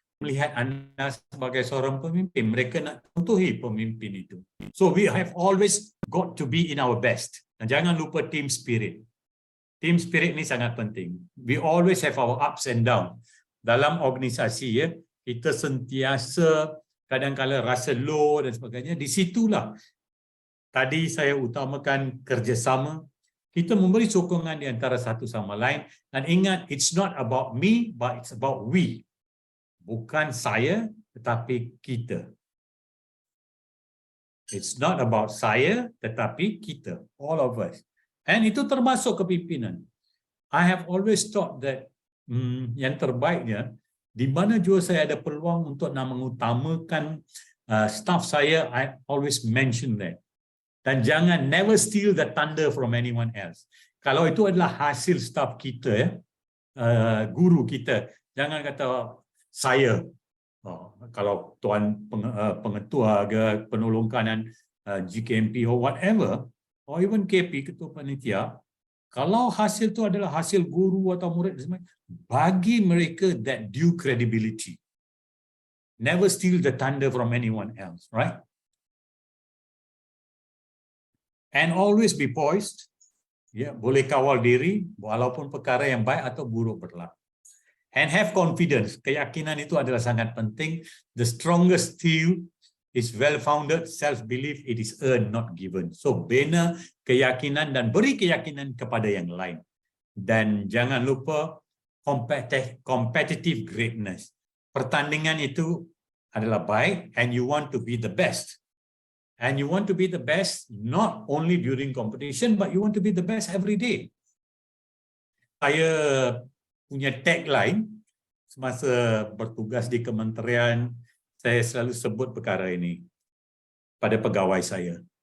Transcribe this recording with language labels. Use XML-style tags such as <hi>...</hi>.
<ms>melihat anda sebagai seorang pemimpin. Mereka nak contohi pemimpin itu.</ms> <en>So we have always got to be in our best.</en> <ms>Dan jangan lupa team spirit. Team spirit ni sangat penting.</ms> <en>We always have our ups and downs.</en> <ms>Dalam organisasi, ya, kita sentiasa kadang-kadang rasa low dan sebagainya. Di situlah tadi saya utamakan kerjasama. Kita memberi sokongan di antara satu sama lain. Dan ingat,</ms> <en>it's not about me, but it's about we.</en> <ms>Bukan saya, tetapi kita.</ms> <en>It's not about</en> <ms>saya, tetapi kita.</ms> <en>All of us.</en> <ms>And itu termasuk kepimpinan.</ms> <en>I have always thought that</en> <ms>yang terbaiknya, di mana jua saya ada peluang untuk nak mengutamakan staff saya,</ms> <en>I always mention that.</en> <ms>Dan jangan</ms> <en>never steal the thunder from anyone else.</en> <ms>Kalau itu adalah hasil staff kita, ya, guru kita, jangan kata saya. Kalau tuan pengetua ke penolong kanan GKMP or whatever, or even KP, ketua panitia, kalau hasil itu adalah hasil guru atau murid, bagi mereka</ms> <en>that due credibility. Never steal the thunder from anyone else, right? And always be poised.</en> <ms>Ya, boleh kawal diri walaupun perkara yang baik atau buruk berlaku.</ms> <en>And have confidence.</en> <ms>Keyakinan itu adalah sangat penting.</ms> <en>The strongest steel is well-founded. Self-belief, it is earned, not given.</en> <ms>So, bina keyakinan dan beri keyakinan kepada yang lain. Dan jangan lupa competitive greatness. Pertandingan itu adalah baik</ms> <en>and you want to be the best. And you want to be the best not only during competition, but you want to be the best every day.</en> <ms>Saya punya tagline semasa bertugas di kementerian, saya selalu sebut perkara ini pada pegawai saya.</ms>